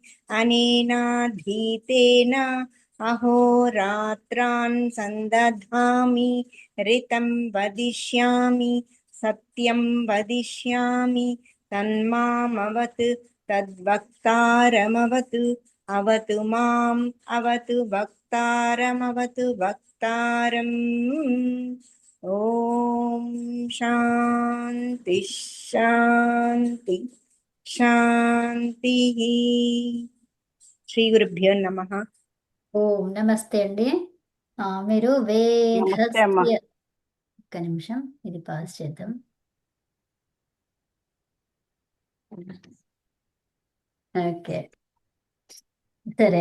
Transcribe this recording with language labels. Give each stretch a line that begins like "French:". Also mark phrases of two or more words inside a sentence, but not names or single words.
Sanskrit: अनेनाधीतेन अहोरात्रान् सन्दधामि ऋतं वदिष्यामि सत्यं वदिष्यामि तन्मामवतु तद्वक्तारमवतु अवतु माम् अवतु वक्तारमवतु वक्तारम् ॐ शान्ति शान्ति శాంతి. శ్రీ గురుభ్యో నమః.
Telugu: ఓం నమస్తే అండి. మీరు నమస్తే అమ్మా. వేదస్య ఒక్క నిమిషం ఇది పాస్ చేద్దాం. ఓకే, సరే.